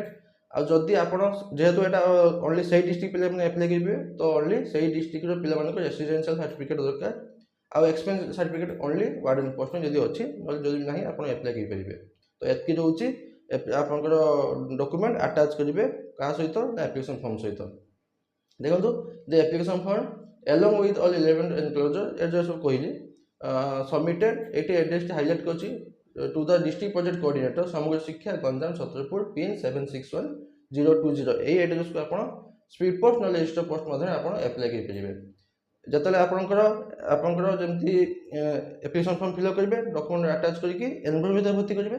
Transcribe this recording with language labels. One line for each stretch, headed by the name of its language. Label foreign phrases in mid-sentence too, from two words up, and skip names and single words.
Odia: ଆଉ ଯଦି ଆପଣ ଯେହେତୁ ଏଇଟା ଓନ୍ଲି ସେଇ ଡିଷ୍ଟ୍ରିକ୍ଟ ପିଲାମାନେ ଆପ୍ଲାଏ କରିବେ, ତ ଓନ୍ଲି ସେଇ ଡିଷ୍ଟ୍ରିକ୍ଟର ପିଲାମାନଙ୍କ
English: residential certificate
Odia: ଦରକାର। ଆଉ
English: expense certificate only warden post
Odia: ପାଇଁ ଯଦି ଅଛି, ନହେଲେ ଯଦି ନାହିଁ ଆପଣ ଆପ୍ଲାଏ କରିପାରିବେ। ତ ଏତିକି ରହୁଛି ଆପଣଙ୍କର
English: document attach
Odia: କରିବେ କାହା ସହିତ ନା
English: application form
Odia: ସହିତ।
English: ଦେଖନ୍ତୁ the application form along with all relevant enclosure,
Odia: ଏଇଟା ସବୁ କହିଲି ସବମିଟେଡ୍।
English: ଏଇଠି addressti highlight କରିଛି, to the district project coordinator ସମଗ୍ର ଶିକ୍ଷା ଗଞ୍ଜାମ ଛତ୍ରପୁର ପିନ୍ 761020।
Odia: ଏଇ ଆଡ୍ରେସକୁ ଆପଣ
English: speed post
Odia: ନହେଲେ
English: register post
Odia: ମାଧ୍ୟମରେ ଆପଣ ଆପ୍ଲାଏ କରିପାରିବେ। ଯେତେବେଳେ ଆପଣଙ୍କର ଯେମିତି
English: application form fillup
Odia: କରିବେ,
English: document attach
Odia: କରିକି ଏନଭଲପ୍ ଭିତରେ ଭର୍ତ୍ତି କରିବେ।